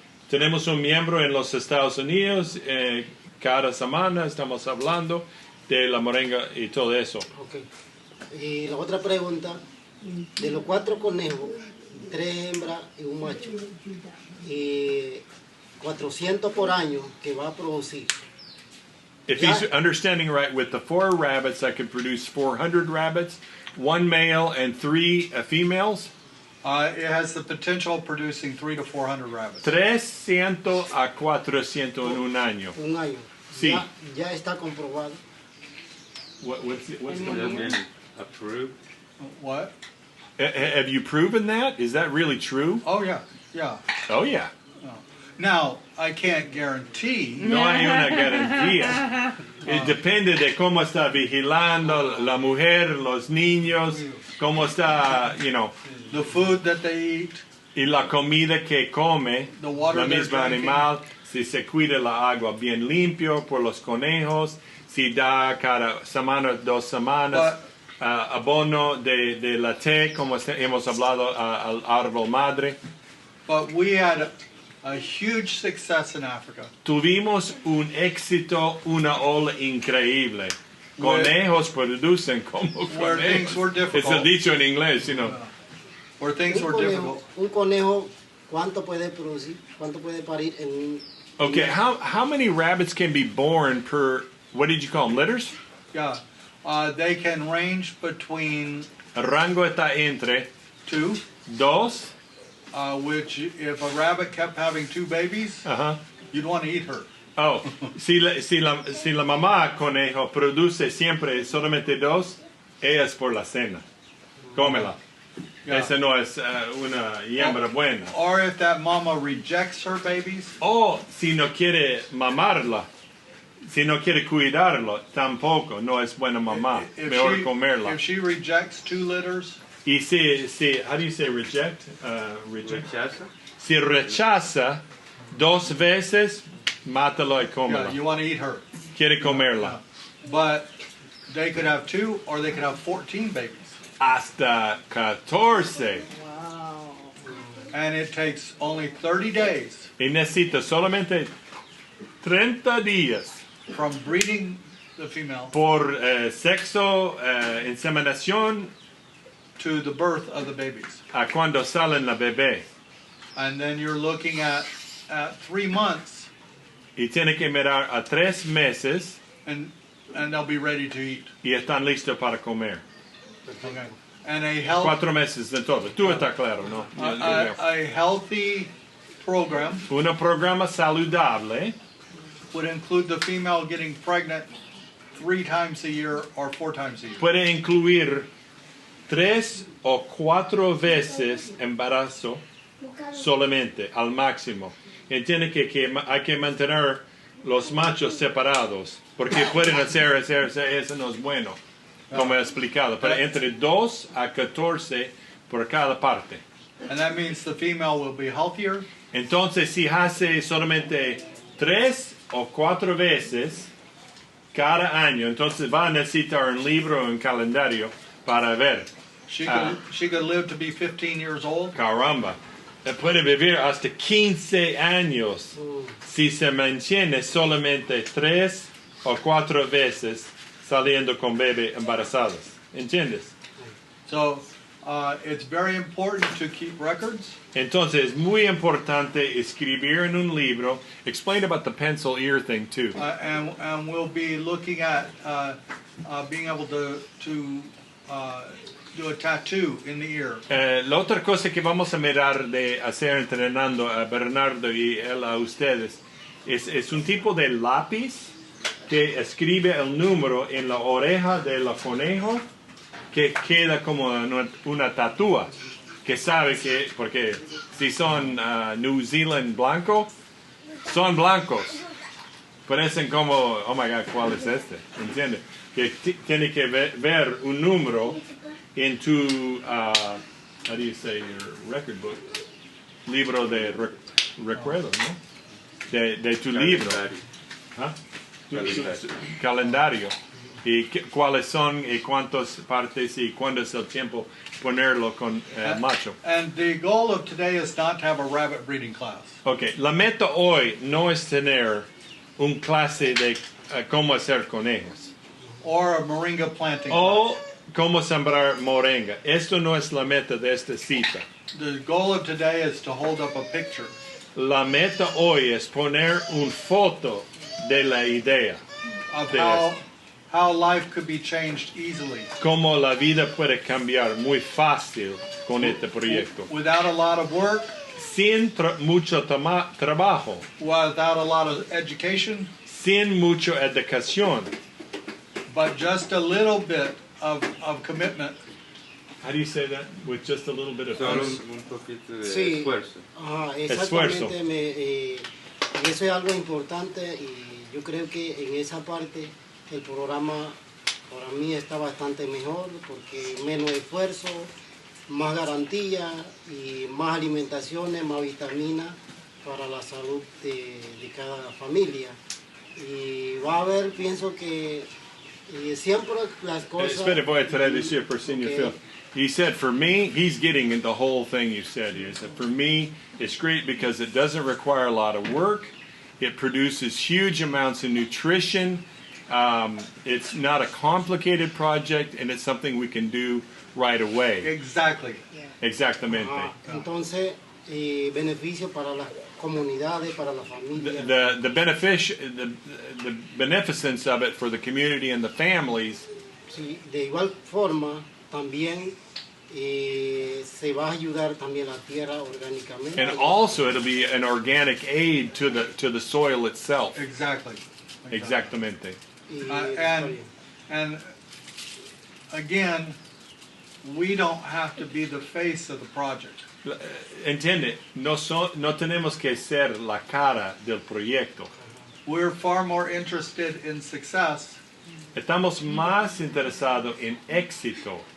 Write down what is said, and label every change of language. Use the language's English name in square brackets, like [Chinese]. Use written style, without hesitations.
[Spanish] Tenemos un miembro en los Estados Unidos. Cada semana estamos hablando de la moringa y todo eso. [English] Okay. [Spanish] Y la otra pregunta, de los 4 conejos, 3 hembras y un macho, 400 por año que va a producir. [English] If he's understanding right, with the 4 rabbits, I could produce 400 rabbits, 1 male and 3 females. It has the potential of producing 300 to 400 rabbits. [Spanish] 300 a 400 en un año. Un año. Sí. Ya está comprobado. [English] What's Has been approved. What? have you proven that? Is that really true? Oh yeah, yeah. Oh, yeah. Now I can't guarantee. [Spanish] No hay una garantía. Depende de cómo está vigilando la mujer, los niños, cómo está, [English] you know, The food that they eat, [Spanish] y la comida que come, [English] the water [Spanish] la [English] they're [Spanish] misma [English] drinking. [Spanish] animal, si se cuida la agua bien limpio por los conejos, si da cada semana, 2 semanas, abono de la té, como hemos hablado al árbol madre. [English] But we had a huge success in Africa. [Spanish] Tuvimos un éxito, una ola increíble. Conejos producen como [English] Where things were [Spanish] conejos. [English] It's a difficult. [Spanish] dicho en inglés, [English] you know. Where things were difficult. [Spanish] Un conejo, ¿cuánto puede producir? ¿Cuánto puede parir en un... [English] Okay, how many rabbits can be born per, what did you call them, litters? Yeah. They can range between [Spanish] El rango está entre 2, [English] 2, which if a rabbit kept having 2 babies, you'd want to eat her. [Spanish] Oh, si la mamá conejo produce siempre solamente 2, ella es por la cena. Cómela. [English] Yeah. [Spanish] Esa no es una hembra buena. [English] Or if that mama rejects her babies, [Spanish] O si no quiere mamarla, si no quiere cuidarlo, tampoco no es buena mamá. Mejor comerla. [English] if she rejects 2 litters, [Spanish] Y si, [English] how do you say reject? [Spanish] Rechaza. Si rechaza 2 veces, mátalo y cómela. [English] yeah, you want to eat her. [Spanish] Quiere comerla. [English] But they could have 2 or they could have 14 babies. [Spanish] Hasta 14. [English] And it takes only 30 days [Spanish] Y necesita solamente 30 días [English] from breeding the female [Spanish] por sexo, inseminación, [English] to the birth of the babies. [Spanish] a cuando salen la bebé. [English] And then you're looking at 3 months [Spanish] Y tiene que mirar a 3 meses [English] and they'll be ready to eat. [Spanish] y están listos para comer. [English] Okay. And a health [Spanish] 4 meses de todo. Tú estás claro, ¿no? [English] a healthy program [Spanish] Un programa saludable [English] would include the female getting pregnant 3 times a year or 4 times a year. [Spanish] puede incluir 3 o 4 veces embarazo solamente, al máximo. Entiende que hay que mantener los machos separados, porque pueden hacer eso no es bueno, como he explicado, pero entre 2 a 14 por cada parte. [English] And that means the female will be healthier. [Spanish] Entonces, si hace solamente 3 o 4 veces cada año, entonces va a necesitar un libro o un calendario para ver. [English] She could live to be 15 years old. [Spanish] Caramba, puede vivir hasta 15 años si se mantiene solamente 3 o 4 veces saliendo con bebé embarazadas. ¿Entiendes? [English] So it's very important to keep records. [Spanish] Entonces es muy importante escribir en un libro. [English] Explain about the pencil ear thing too. And we'll be looking at being able to do a tattoo in the ear. [Spanish] La otra cosa que vamos a mirar de hacer entrenando a Bernardo y él a ustedes es un tipo de lápiz que escribe el número en la oreja del conejo que queda como una tatúa, que sabe que, porque si son New Zealand blanco, son blancos, parecen como, [English] oh my God, [Spanish] ¿cuál es este? ¿Entiendes? Que tiene que ver un número en tu, [English] how do you say, your record book? [Spanish] Libro de recuerdo, ¿no? De tu libro. ¿Ah? Calendario. Y cuáles son y cuántas partes y cuándo es el tiempo ponerlo con el macho. [English] And the goal of today is not to have a rabbit breeding class. [Spanish] Okay, la meta hoy no es tener un clase de cómo hacer conejos. [English] Or a moringa planting [Spanish] O cómo sembrar moringa. Esto no es la meta de esta cita. [English] class. The goal of today is to hold up a picture [Spanish] La meta hoy es poner una foto de la idea. [English] of [Spanish] de [English] how life could be changed easily [Spanish] cómo la vida puede cambiar muy fácil con este proyecto. [English] without a lot of work, [Spanish] Sin mucho trabajo, [English] without a lot of education, [Spanish] sin mucha educación. [English] but just a little bit of commitment. How do you say that? With just a little bit of [Spanish] Solo un poquito de Sí. esfuerzo. Ajá, Esfuerzo. exactamente. Eso es algo importante y yo creo que en esa parte el programa para mí está bastante mejor porque menos esfuerzo, más garantía y más alimentaciones, más vitaminas para la salud de cada familia. Y va a haber, pienso que Y siempre las cosas... Espera, voy a traducir por señor [English] Okay. [Spanish] Phil. [English] He said, for me, he's getting the whole thing you said here. He said, for me, it's great because it doesn't require a lot of work. It produces huge amounts of nutrition. It's not a complicated project, and it's something we can do right away. Exactly. [Spanish] Exactamente. Entonces, beneficio para las comunidades, para la familia. [English] The beneficence of it for the community and the families. [Spanish] Sí, de igual forma, también se va a ayudar también la tierra orgánicamente. [English] And also it'll be an organic aid to the soil itself. Exactly. [Spanish] Exactamente. Y [English] And again, we don't have to be the face of the project. [Spanish] Entiende, no tenemos que ser la cara del proyecto. [English] We're far more interested in success [Spanish] Estamos más interesados en éxito